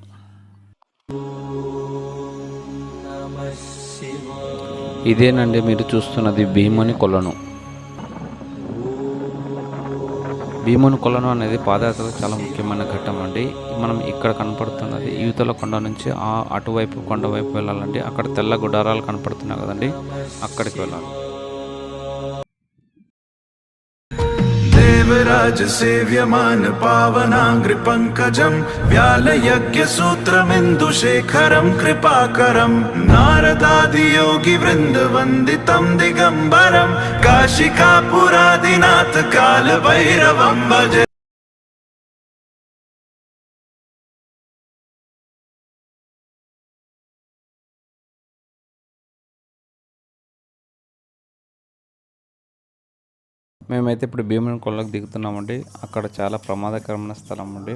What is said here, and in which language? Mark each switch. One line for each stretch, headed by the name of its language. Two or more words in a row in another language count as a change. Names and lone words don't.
Telugu: ఇదేనండి మీరు చూస్తున్నది భీముని కొలను. భీముని కొలను అనేది పాదయాత్రకు చాలా ముఖ్యమైన ఘట్టం అండి. మనం ఇక్కడ కనపడుతున్నది యువతల కొండ నుంచి అటువైపు కొండ వైపు వెళ్ళాలండి. అక్కడ తెల్ల గుడారాలు కనపడుతున్నాయి కదండి, అక్కడికి వెళ్ళాలి.
Sanskrit: देवराज सेव्यमान पावनांग्रि पंकजं व्यालयज्ञ सूत्रमिन्दुशेखरं कृपाकरं नारदादि योगी वृंद वंदितं दिगंबरं काशिकापुरादिनाथ काल भैरवं भजे.
Telugu: మేమైతే ఇప్పుడు భీముని కొలకు దిగుతున్నామండి. అక్కడ చాలా ప్రమాదకరమైన స్థలం అండి.